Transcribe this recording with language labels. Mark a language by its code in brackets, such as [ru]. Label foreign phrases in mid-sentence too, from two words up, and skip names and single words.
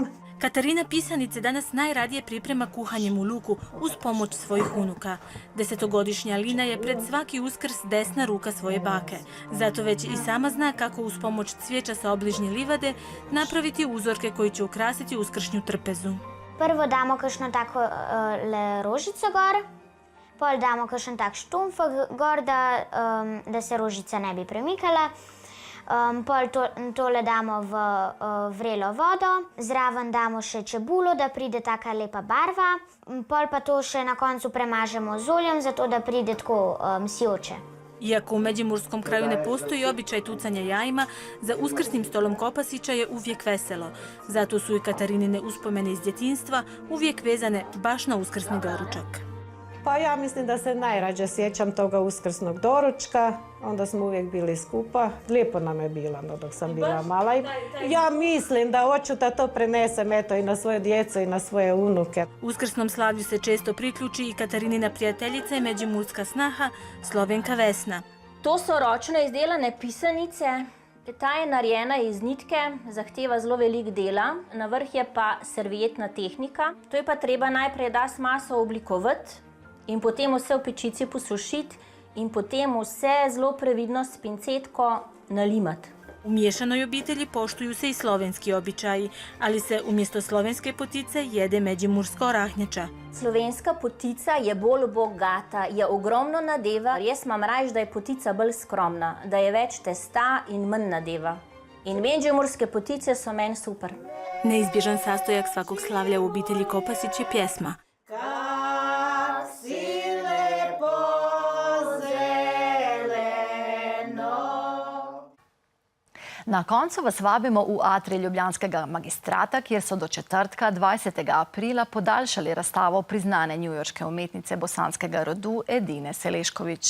[hr] Katarina pisanice danas najradije priprema kuhanjem u luku uz pomoć svojih unuka. 10-godišnja Lina je pred svaki Uskrs desna ruka svoje bake. Zato već i sama zna kako uz pomoć cvijeća sa obližnje livade napraviti uzorke koji će ukrasiti uskršnju trpezu. [sl] Prvo damo kakšno tako rožico gor, pol damo kakšen tak štumfek gor, da se rožica ne bi premikala. Pol tole damo v vrelo vodo, zraven damo še čebulo, da pride taka lepa barva. Pol pa to še na koncu premažemo z oljem, zato da pride tako sijoče. [hr] Iako u međimurskom kraju ne postoji običaj tucanja jajima, za uskrsnim stolom Kopasića je uvijek veselo. Zato su i Katarinine uspomene iz djetinjstva uvijek vezane baš na uskrsni doručak. Pa ja mislim da se najrađe sjećam toga uskrsnog doručka. Onda smo uvijek bili skupa. Lijepo nam je bilo dok sam bila mala. Ja mislim da hoću da to prenesem i na svoje djeco i na svoje unuke. Uskrsnom slavlju se često priključi i Katarinina prijateljica i međimurska snaha Slovenka Vesna. [sl] To so ročno izdelane pisanice. Ta je narejena iz nitke, zahteva zelo veliko dela. Na vrh je pa servietna tehnika. To je pa treba najprej das maso oblikovati in potem vse v pečici posušiti in potem vse zelo previdno s pincetko nalimati. [hr] U miješanoj obitelji poštuju se i slovenski običaji, ali se umjesto slovenske potice jede međimurska orahnjača. [sl] Slovenska potica je bolj bogata, je ogromno nadeva. Jaz imam rajš, da je potica bolj skromna, da je več testa in manj nadeva. In međimurske potice so meni super. [hr] Neizbježan sastojak svakog slavlja u obitelji Kopasić je pjesma. [sl] Na koncu vas vabimo v atrij Ljubljanskega magistrata, kjer so do četrtka 20. aprila podaljšali razstavo priznane njujorške umetnice bosanskega rodu Edine Selešković.